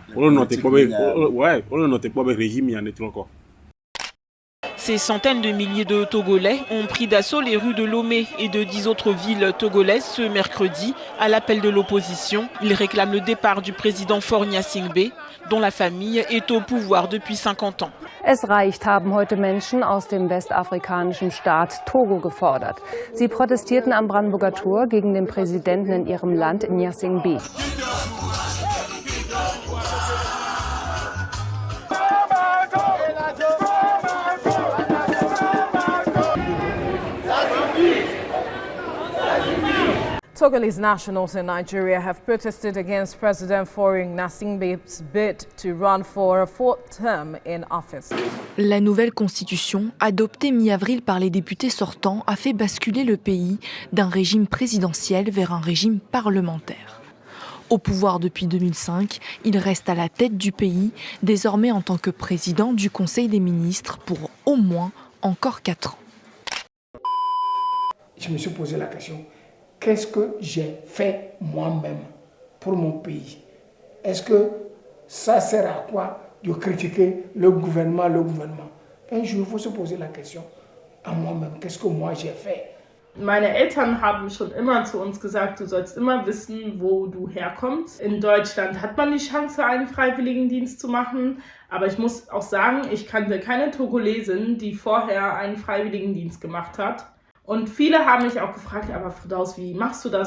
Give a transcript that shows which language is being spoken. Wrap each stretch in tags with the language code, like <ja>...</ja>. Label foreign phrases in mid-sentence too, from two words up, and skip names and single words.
<fr>On ne note pas le régime, il y en a encore. Ces centaines de milliers de Togolais ont pris d'assaut les rues de Lomé et de 10 autres villes togolaises ce mercredi à l'appel de l'opposition. Ils réclament le départ du président Faure Gnassingbé, dont la famille est au pouvoir depuis 50 ans.</fr> <de>Es reicht, haben heute Menschen aus dem westafrikanischen Staat Togo gefordert. Sie protestierten am Brandenburger Tor gegen den Präsidenten in ihrem Land, Gnassingbé.</de> <en>Togolese nationals in Nigeria have protested against President Faure Gnassingbé's bid to run for a fourth term in office.</en> <fr>La nouvelle constitution, adoptée mi-avril par les députés sortants, a fait basculer le pays d'un régime présidentiel vers un régime parlementaire. Au pouvoir depuis 2005, il reste à la tête du pays, désormais en tant que président du Conseil des ministres pour au moins encore 4 ans. Je me suis posé la question. Qu'est-ce que j'ai fait moi-même pour mon pays? Est-ce que ça sert à quoi de critiquer le gouvernement? Un jour, il faut se poser la question à moi-même, qu'est-ce que moi j'ai fait?</fr> <de>Meine Eltern haben schon immer zu uns gesagt, du sollst immer wissen, wo du herkommst. In Deutschland hat man die Chance, einen Freiwilligendienst zu machen, aber ich muss auch sagen, ich kannte keine Togolesin, die vorher einen Freiwilligendienst gemacht hat. Und viele haben mich auch gefragt, aber Firdaus, wie machst du das?</de>